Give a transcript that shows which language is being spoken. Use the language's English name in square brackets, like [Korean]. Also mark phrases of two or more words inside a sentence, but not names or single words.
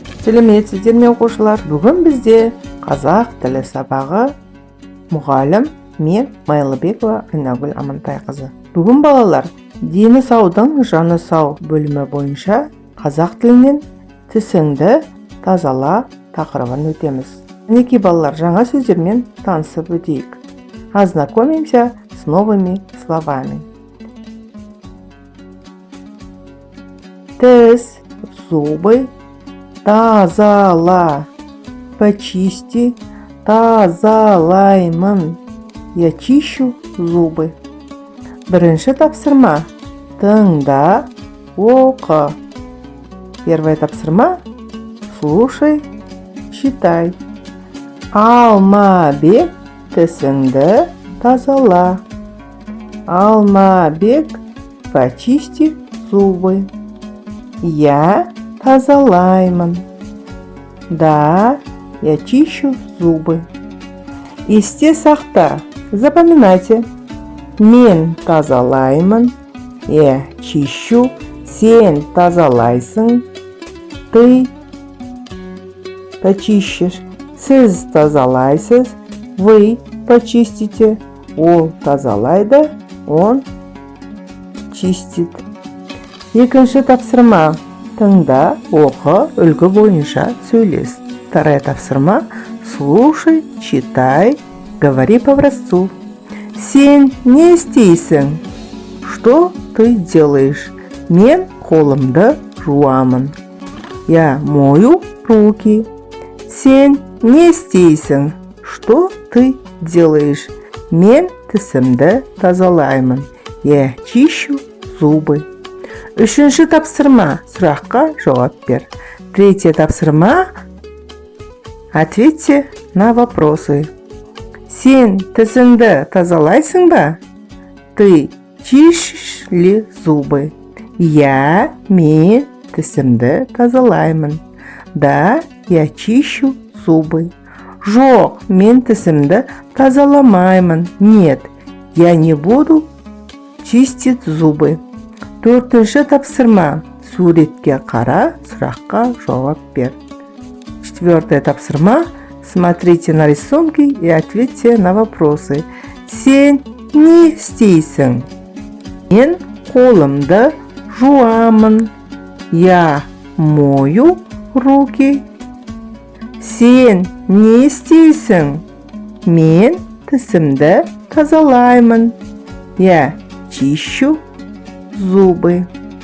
[Kazakh] Сәлеметсіздер ме оқушылар? Бүгін бізде қазақ тілі сабағы, мұғалім мен Майлыбекова Айнагүл Амантайқызы. Бүгін балалар дені саудың жаны сау бөлімі бойынша қазақ тілінен тісіңді тазала тақырыбын өтеміз. Мінекей балалар, жаңа сөздермен танысып өтейік. [Russian] Ознакомимся с новыми словами. Тіс, зубы, тазала, почисти, тазалаймын, я чищу зубы. [Kazakh] Бірінші тапсырма. Тыңда, оқы. [Russian] Первое тапсырма. Слушай, читай. [Kazakh] Алмабек, тісіңді тазала. Алмабек, [Russian] почисти зубы. Я тазалаймын. Да, я чищу зубы. [Kazakh] Есте сақта. Запоминайте. Мен тазалаймын. [Russian] Я чищу. [Kazakh] Сен тазалайсың. [Russian] Ты почищешь. [Kazakh] Сіз тазалайсыз. [Russian] Вы почистите. [Kazakh] Ол тазалайды. [Russian] Он чистит. [Kazakh] Екінші тапсырма. Тыңда, оқы, үлгі бойынша сөйлес. [Russian] Вторая тапсырма. Слушай, читай, говори по образцу. [Kazakh] Сен не істейсің? [Russian] Что ты делаешь? [Kazakh] Мен қолымды жуамын. [Russian] Я мою руки. [Kazakh] Сен не істейсің? [Russian] Что ты делаешь? [Kazakh] Мен тісімді тазалаймын. [Russian] Я чищу зубы. [Kazakh] Үшінші тапсырма. Сұраққа жауап бер. Третье тапсырма. [Russian] Ответьте на вопросы. [Kazakh] Сен тісіңді тазалайсың ба? [Russian] Ты чищешь ли зубы? Я, [Kazakh] мен тісімді тазалаймын. [Russian] Да, я чищу зубы. [Kazakh] Жоқ, мен тісімді тазаламаймын. [Russian] Нет, я не буду чистить зубы. [Kazakh] Төртінші тапсырма. Суретке қара, сұраққа жауап бер. [Russian] Четвертое тапсырма. Смотрите на рисунки и ответьте на вопросы. [Kazakh] Сен не істейсің? Мен қолымды жуамын. [Russian] Я мою руки. [Kazakh] Сен не істейсің? Мен тісімді тазалаймын. [Russian] Я чищу зубы.